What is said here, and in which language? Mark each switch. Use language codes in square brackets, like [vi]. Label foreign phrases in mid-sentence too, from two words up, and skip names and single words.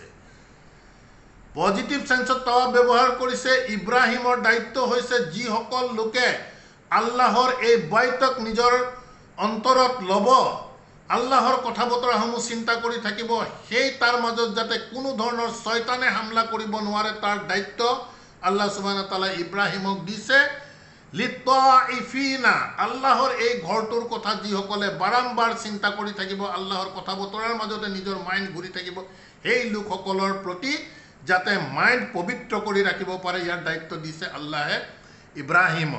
[en] positive sense [as] তাৱাফ ব্যৱহাৰ কৰিছে। ইব্ৰাহিমৰ দায়িত্ব হৈছে যিসকল লোকে আল্লাহৰ এই বাইতক নিজৰ অন্তৰত ল'ব, আল্লাহৰ কথা বতৰাসমূহ চিন্তা কৰি থাকিব, সেই তাৰ মাজত যাতে কোনো ধৰণৰ শয়তানে হামলা কৰিব নোৱাৰে, তাৰ দায়িত্ব [ar] الله سبحانه وتعالى [as] ইব্ৰাহিমক দিছে। লিত্তাইফিনা, আল্লাহৰ এই ঘৰটোৰ কথা যিসকলে বাৰম্বাৰ চিন্তা কৰি থাকিব, আল্লাহৰ কথা বতৰাৰ মাজতে নিজৰ মাইণ্ড ঘূৰি থাকিব, সেই লোকসকলৰ প্ৰতি যাতে মাইণ্ড পবিত্ৰ কৰি ৰাখিব পাৰে, ইয়াৰ দায়িত্ব দিছে আল্লাহে ইব্ৰাহিমক।